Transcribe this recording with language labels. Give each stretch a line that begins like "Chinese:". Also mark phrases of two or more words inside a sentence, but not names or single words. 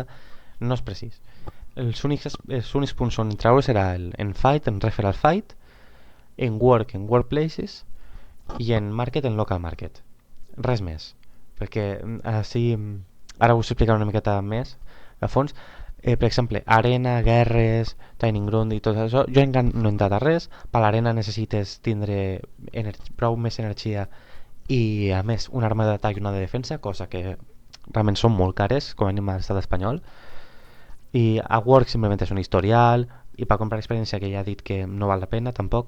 Catalan: No és precís. Els únics punts on entrar serà en Fight, en Referral Fight, en Work, en Workplaces, i en Market, en Local Market. Res més, perquè així ara us explicaré una miqueta més a fons. Per exemple, arena, guerres,
English: training ground
Catalan: i tot això, jo encara no he entrat a res. Per l'arena necessites tindre prou més energia i a més una arma d'atac i una de defensa, cosa que realment són molt cares, com a mínim a l'estat espanyol. I a Work simplement és un historial, i per comprar experiència, que ja he dit que no val la pena tampoc.